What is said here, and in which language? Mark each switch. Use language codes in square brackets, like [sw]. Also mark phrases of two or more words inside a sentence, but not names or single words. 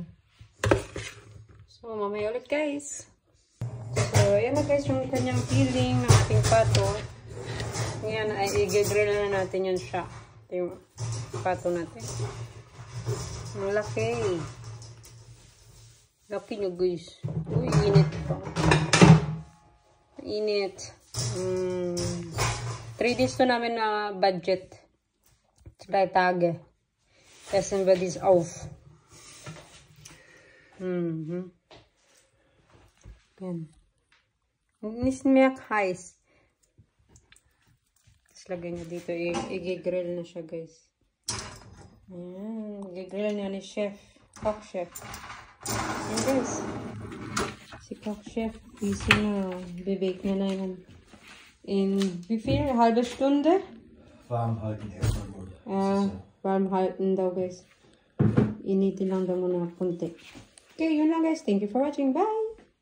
[tl] So, mamaya ulit, guys. So, yan na, guys, yung kanyang filling ng ating pato. Yan, ay i-grill na natin yan siya. Ito yung pato natin. Ang laki. Laki nyo, guys. Uy, init pa. Init. 3 days to namin na budget. [de] 3 Tage. Essen wir dies auf. [tl] Yan. [de] Nicht mehr heiß. [tl] Tapos lagay niya dito. I-grill na siya, guys. Ayan. I-grill niya ni chef. Chef. Ayan, guys. Si Cook Chef, busy na. Bibake niya na yan. [de] In, wie viel? Halbe Stunde? Warm halten erstmal. [tl] Warm halten daw, guys. Initin lang daw muna kunti. Okay, yun lang, guys. [en] Thank you for watching. Bye!